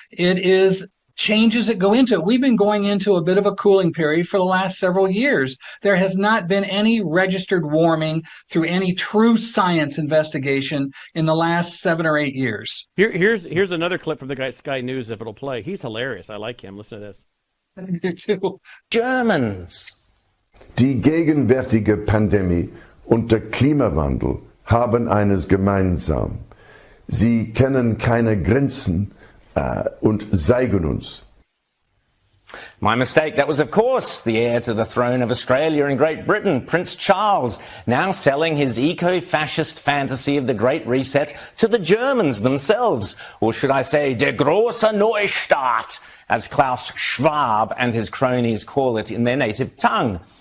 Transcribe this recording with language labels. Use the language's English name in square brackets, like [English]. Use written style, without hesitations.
[English] It is changes that go into it. We've been going into a bit of a cooling period for the last several years. There has not been any registered warming through any true science investigation in the last 7 or 8 years. Here's another clip from the guy Sky News, if it'll play. He's hilarious. I like him. Listen to this. I do too. Germans. [German] Die gegenwärtige Pandemie und der Klimawandel haben eines gemeinsam. Sie kennen keine Grenzen und zeigen uns. [English] My mistake. That was, of course, the heir to the throne of Australia and Great Britain, Prince Charles, now selling his eco-fascist fantasy of the Great Reset to the Germans themselves. Or should I say, [German] der große Neustart, [English] as Klaus Schwab and his cronies call it in their native tongue.